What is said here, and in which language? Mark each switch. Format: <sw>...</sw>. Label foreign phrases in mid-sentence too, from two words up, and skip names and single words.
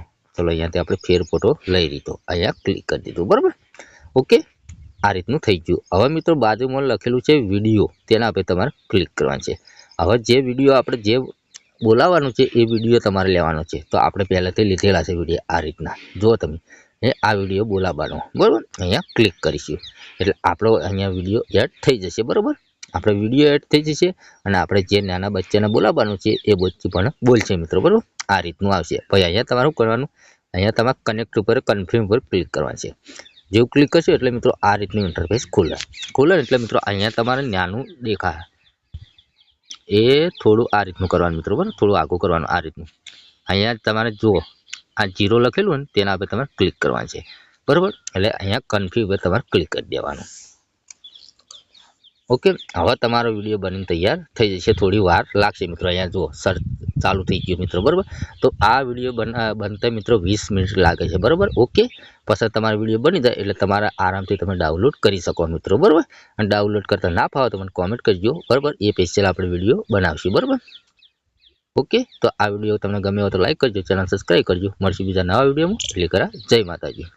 <gu>ચલો અહીંયાથી આપણે ફેર ફોટો લઈ લીધો, અહીંયા ક્લિક કરી દીધું બરોબર ઓકે। આ રીતનું થઈ ગયું। હવે મિત્રો બાજુમાં લખેલું છે વિડિયો તેના પર તમારે ક્લિક કરવાનું છે। હવે જે વિડિયો આપણે જે બોલાવવાનું છે એ વિડિયો તમારે લેવાનો છે। તો આપણે પહેલેથી લીધેલા છે વિડિયો આ રીતના જો તમે આ વિડિયો બોલાવવાનો બરોબર। અહીંયા ક્લિક કરીશું એટલે આપણો અહીંયા વિડિયો એડ થઈ જશે બરોબર। આપણે વિડિયો એડ થઈ જશે અને આપણે જે નાના બચ્ચાને બોલાવવાનું છે એ બચ્ચું પણ બોલશે મિત્રો બરોબર। આ રીતનું આવશે। પછી અહીંયા તમારે શું કરવાનું, અહીંયા તમારે કનેક્ટ ઉપર કન્ફર્મ ઉપર ક્લિક કરવાનું છે। જેવું ક્લિક કરશો એટલે મિત્રો આ રીતનું ઇન્ટરફેસ ખુલે એટલે મિત્રો અહીંયા તમારે નાનું દેખાય એ થોડું આ રીતનું કરવાનું મિત્રો બરાબર। થોડું આગું કરવાનું આ રીતનું। અહીંયા તમારે જુઓ આ 0 લખેલું હોય ને તેના પર તમારે ક્લિક કરવાનું છે બરોબર। એટલે અહીંયા કન્ફર્મ ઉપર તમારે ક્લિક કરી દેવાનું ओके। હવે તમારો વિડિયો બની તૈયાર થઈ જશે। થોડી વાર લાગશે મિત્રો. અહીંયા જો સર્ચ ચાલુ થઈ ગયું મિત્રો બરોબર। તો આ વિડિયો બનતે મિત્રો 20 મિનિટ લાગે છે બરોબર ઓકે। પછી તમારો વિડિયો બની જાય એટલે તમારે આરામથી તમે ડાઉનલોડ કરી શકો મિત્રો બરોબર। અને ડાઉનલોડ કરતા ના ફાવે તો મને કમેન્ટ કરજો બરોબર. એ સ્પેશલ આપણે વિડિયો બનાવશું બરોબર ઓકે। તો આ વિડિયો તમને ગમ્યો હો તો લાઇક કરજો, ચેનલ સબ્સ્ક્રાઇબ કરજો। મળીશું બીજા નવા વિડિયોમાં। એટલે કરા જય માતાજી।</gu>